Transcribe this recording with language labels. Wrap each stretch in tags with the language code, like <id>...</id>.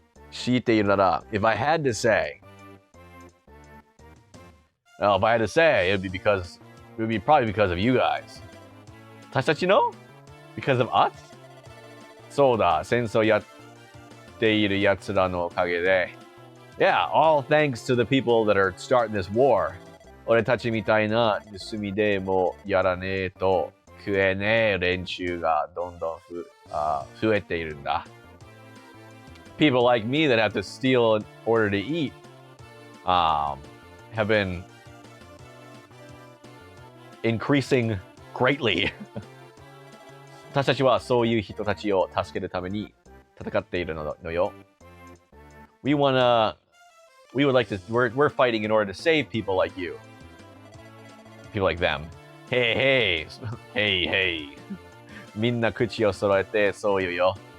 <ja>強いて言うなら,</ja> <en>if I had to say, well, if I had to say, it would be probably because of you guys.</en> <ja>私たちの?</ja> <en>Because of us?</en> <ja>そうだ、戦争やっている奴らのおかげで.</ja> <en>Yeah, all thanks to the people that are starting this war.</en> <ja>俺たちみたいな盗みでもやらねえと食えねえ連中がどんどん増えているんだ.</ja> <en>People like me that have to steal in order to eat have been increasing greatly.</en> <ja>私たちはそういう人たちを助けるために戦っているのよ.</ja> <en>We would like to, we're fighting in order to save people like you. People like them. Hey.</en> <ja>みんな口を揃えてそう言うよ.</ja>